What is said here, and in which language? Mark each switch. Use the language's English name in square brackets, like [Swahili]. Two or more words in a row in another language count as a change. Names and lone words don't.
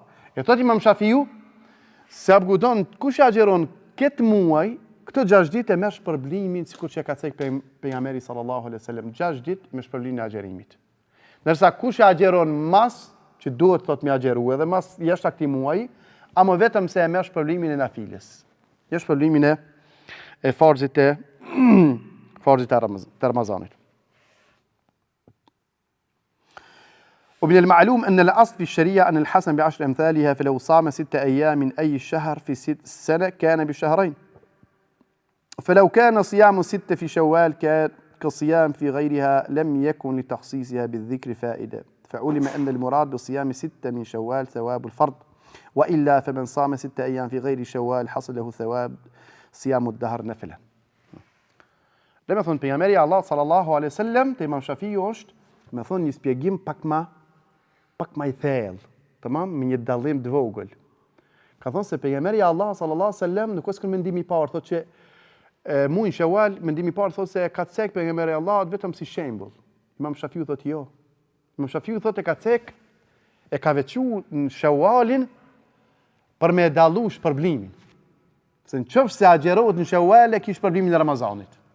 [Albanian] E thot Imam Shafiu, se abgudon kush agjeron këtë muaj, këtë 6 ditë e me shpërblimin, sikur që ka cek pejgamberi [Arabic] صلى الله عليه وسلم, [Albanian] 6 ditë me shpërblimin e agjerimit. Nërsa kush agjeron mas, që duhet thot me agjeru edhe mas jashtë këtij muaji, ama vetëm se e merr shpërblimin e nafiles. Jo shpërblimin e farzit e Ramazanit. [Arabic] ومن المعلوم أن الأصل في الشريعة أن الحسن ب10 أمثالها فلو صام 6 أيام من أي شهر في السنة كان بشهرين فلو كان صيام 6 في شوال كصيام في غيرها لم يكن لتخصيصها بالذكر فائدة فعلم أن المراد بصيام 6 من شوال ثواب الفرض وإلا فمن صام 6 أيام في غير شوال حصل له ثواب صيام الدهر نفلا. [Albanian] لما thonë pejgamberi Allah [Arabic] صلى الله عليه وسلم [Albanian] te Imam Shafiu është, më thonë një spjegim pak më i thellë, tamam, me një dallim të vogël. Ka thonë se pejgamberi Allah [Arabic] صلى الله عليه وسلم [Albanian] nuk është mendim i parë, thotë që muajin Shawal, mendim i parë thotë se ka cek pejgamberi Allah vetëm si shembull. Imam Shafiu thotë jo. Imam Shafiu thotë ka cek e ka veçuar në Shawalin për me dallu shpërblimin. Se në qoftë se agjerohet në Shawal e kish shpërblimin e Ramazanit.